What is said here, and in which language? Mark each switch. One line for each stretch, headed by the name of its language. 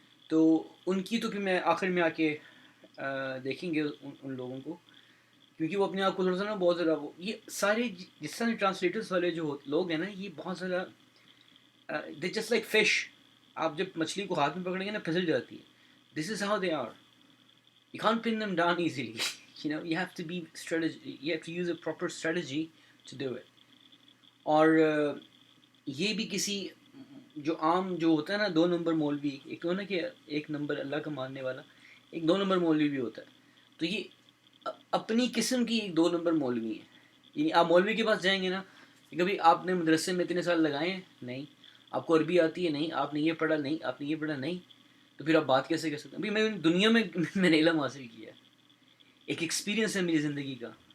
Urdu: تو ان کی تو پھر میں آخر میں آ کے دیکھیں گے ان لوگوں کو، کیونکہ وہ اپنے آپ کو تھوڑا سا نا بہت زیادہ یہ سارے جس طرح ٹرانسلیٹرس والے جو لوگ ہیں نا، یہ بہت زیادہ دے جسٹ لائک فش. آپ جب مچھلی کو ہاتھ میں پکڑیں گے نا پھسل جاتی ہے.
English: This is how they are. You can't pin them down easily. You have to be strategy. You have to use a proper strategy to do it.
Urdu: اور یہ بھی کسی جو عام جو ہوتا ہے نا 2 نمبر مولوی، ایک تو ہے نا کہ 1 نمبر اللہ کا ماننے والا، ایک 2 نمبر مولوی بھی ہوتا ہے. تو یہ اپنی قسم کی ایک 2 نمبر مولوی ہے. یعنی آپ مولوی کے پاس جائیں گے نا، کبھی آپ نے مدرسے میں اتنے سال لگائے ہیں نہیں، آپ کو عربی آتی ہے نہیں، آپ نے یہ پڑھا نہیں، آپ نے یہ پڑھا نہیں، تو پھر آپ بات کیسے کر سکتے ہیں. ابھی میں دنیا میں میں نے علم حاصل کیا ہے، ایک ایکسپیرینس ہے میری زندگی کا.